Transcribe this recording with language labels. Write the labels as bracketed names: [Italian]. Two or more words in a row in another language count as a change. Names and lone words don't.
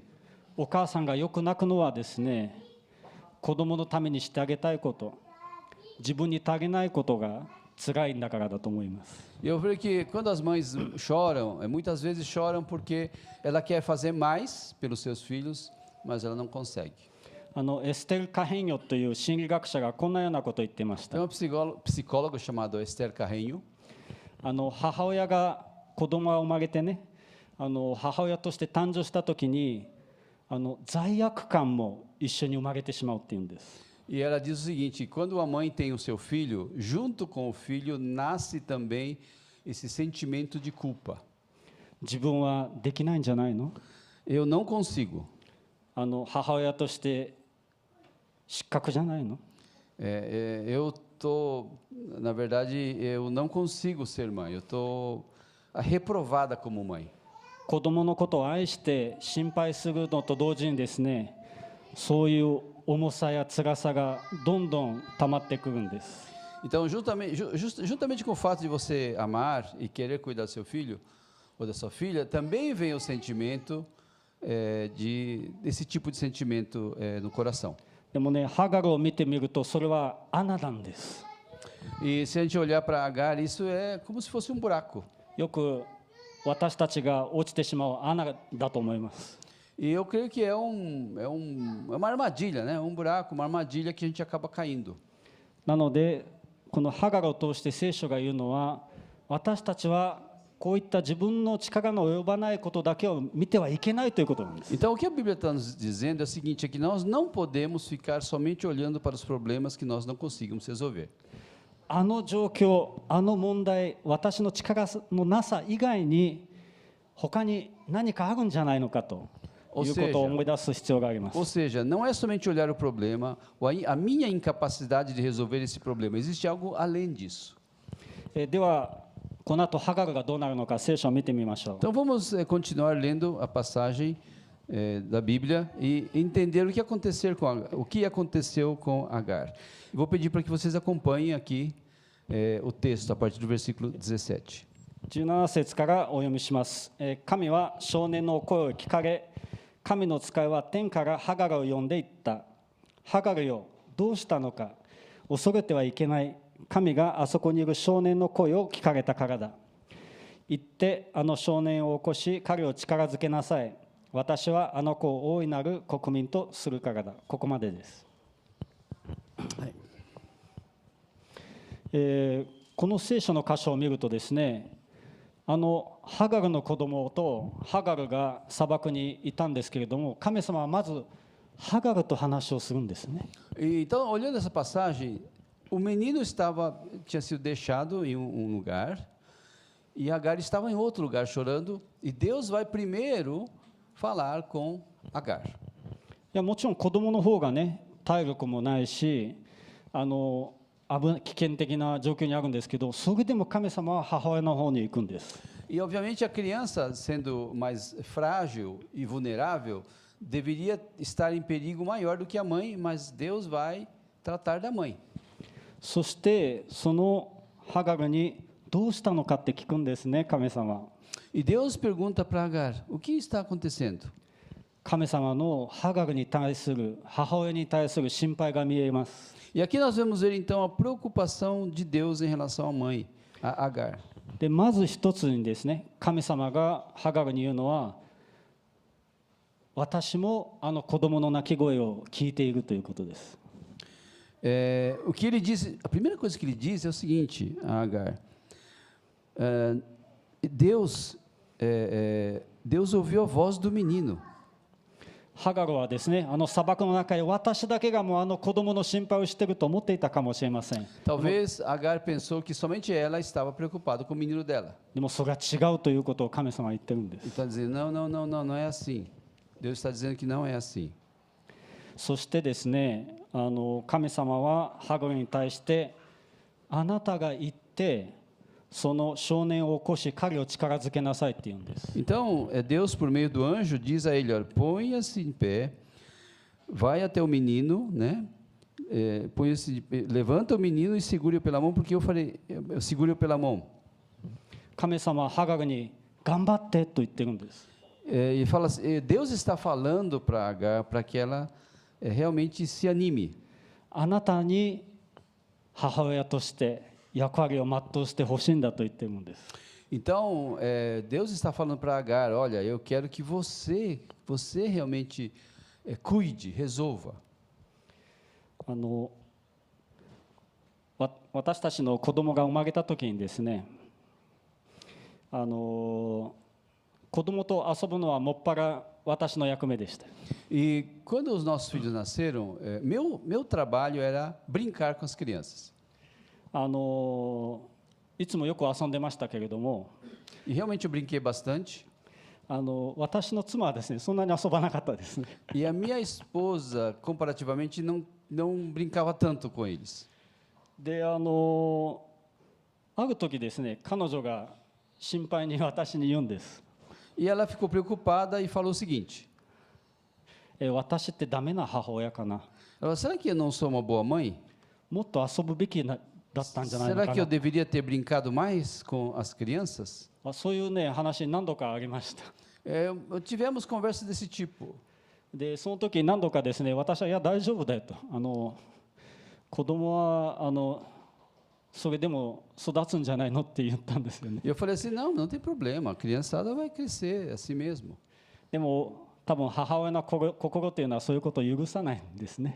[Japanese] お母さんがよく泣くのはですね、子供のためにしてあげたいこと、自分に足りないことが辛いんだからだと思います。 [Portuguese] Eu vejo que quando as mães choram, muitas vezes choram porque ela quer fazer mais pelos seus filhos, mas ela não consegue. [Japanese] エステル・カヘンヨという心理学者がこんなようなことを言っていました。 [Portuguese] Tem um psicólogo chamado Esther Carreño. [Japanese] 母親が子供が生まれてね、母親として誕生した時に罪悪感も一緒に生まれてしまうっていうんです。 [Portuguese] E ela diz o seguinte: quando a mãe tem o seu filho, junto com o filho nasce também esse sentimento de culpa. [Japanese] 自分はできないんじゃないの? [Portuguese] Eu não consigo. [Japanese] 母親として失格じゃないの? [Portuguese] Na verdade, eu não consigo ser mãe. Eu tô reprovada como mãe. [Japanese] 子供のことを愛して心配するのと同時にですね、そういう重さや辛さがどんどん溜まってくるんです。 [Portuguese] Então, juntamente com o fato de você amar e querer cuidar do seu filho ou da sua filha, também vem o sentimento desse tipo de sentimento no coração. [Japanese] でもね、ハガルを見てみるとそれは穴なんです。 [Portuguese] E se a gente olhar para Agar, isso é como se fosse um buraco. [Japanese] よく私たちが落ちてしまう穴だと思います。 [Portuguese] E eu creio que é uma armadilha, né? Um buraco, uma armadilha que a gente acaba caindo. [Japanese] なので、このハガルを通して聖書が言うのは、私たちはこういった自分の力の及ばないことだけを見てはいけないということなんです。 [Portuguese] Então, o que a Bíblia está nos dizendo é o seguinte: é que nós não podemos ficar somente olhando para os problemas que nós não conseguimos resolver. [Japanese] 状況、問題、私の力のなさ以外に他に何かあるんじゃないのかと。 [Portuguese] Ou seja, não é somente olhar o problema, a minha incapacidade de resolver esse problema. Existe algo além disso. Então vamos continuar lendo a passagem da Bíblia e entender o que aconteceu com Agar. Vou pedir para que vocês acompanhem aqui o texto a partir do versículo 17. [Japanese] 17 節からお読みします。神は少年の声を聞かれ、神の使いは天からハガルを呼んでいった。ハガルよ、どうしたのか。恐れてはいけない。神があそこにいる少年の声を聞かれたからだ。行ってあの少年を起こし、彼を力づけなさい。私はあの子を大いなる国民とするからだ。ここまでです。はい。この聖書の箇所を見るとですね、ハガルの子供とハガルが砂漠にいたんですけれども、神様はまずハガルと話をするんですね。 [Portuguese] Então, olhando essa passagem, o menino tinha sido deixado em um lugar, e Agar estava em outro lugar chorando, e Deus vai primeiro falar com Agar. [Japanese] いやもちろん子供の方がね体力もないし危険的な状況にあるんですけど、それでも神様は母親の方に行くんです。 [Portuguese] E obviamente a criança, sendo mais frágil e vulnerável, deveria estar em perigo maior do que a mãe, mas Deus vai tratar da mãe. [Japanese] そしてそのハガルにどうしたのかって聞くんですね、神様。 [Portuguese] E Deus pergunta para Agar: o que está acontecendo? [Japanese] 神様のハガルに対する母親に対する心配が見えます。 [Portuguese] E aqui nós vamos ver então a preocupação de Deus em relação à mãe, a Agar. [Japanese] でまず一つにですね、神様がハガルに言うのは、私もあの子供の泣き声を聞いているということです。 [Portuguese] O que ele diz, a primeira coisa que ele diz é o seguinte, a Agar: Deus ouviu a voz do menino. [Japanese] ハガルはですね、あの砂漠の中で私だけがもうあの子供の心配をしていると思っていたかもしれません。 [Portuguese] Talvez Agar pensou que somente ela estava preocupada com o menino dela. [Japanese] でもそれは違うということを神様は言ってるんで [Portuguese] Ele [Japanese] す。 [Portuguese] está dizendo: não é assim. Deus está dizendo que não é assim. [Japanese] そしてですね、神様はハガルに対して、あなたが行ってその少年を起こし彼を力づけなさいって言うんです。 [Portuguese] Então, Deus, por meio do anjo, diz a ele: olha, ponha-se em pé, vai até o menino, né? Levanta o menino e segure-o pela mão, porque eu segure-o pela mão. [Japanese] 神様はハガルに頑張ってと言ってるんです。 [Portuguese] E fala assim, Deus está falando para Agar para que ela realmente se anime. [Japanese] あなたに母親として役割を全うしてほしいんだと言ってるんです。 [Portuguese] Então, Deus está falando para Agar: olha, eu quero que você realmente cuide, resolva. [Japanese] 私たちの子供が生まれた時にですね、子供と遊ぶのはもっぱら私の役目でした。 [Portuguese] E quando os nossos filhos nasceram, meu trabalho era brincar com as crianças. [Japanese] いつもよく遊んでましたけれども、 [Portuguese] E realmente eu brinquei bastante. [Japanese] 私の妻はですね、そんなに遊ばなかったですね。 [Portuguese] E a minha esposa, comparativamente, não brincava tanto com eles. [Japanese] で、ある時ですね、彼女が心配に私に言うんです。 [Portuguese] E ela ficou preocupada e falou o seguinte: [Japanese] 私ってダメな母親かな。 [Portuguese] ela falou, será que eu não sou uma boa mãe? [Japanese] もっと遊ぶべきだったんじゃないの [Portuguese] Será [Japanese] か [Portuguese] que eu [Japanese] な。 [Portuguese] deveria ter brincado mais com as crianças? [Japanese] そういうね話何度かありました。 [Portuguese] Tivemos conversas desse tipo. [Japanese] でその時何度かですね、私はいや大丈夫だよと、子供はそれでも育つんじゃないのって言ったんですよね。 [Portuguese] E eu falei assim: não tem problema, a criançada vai crescer assim mesmo. [Japanese] でも多分母親の心というのはそういうことを許さないんですね。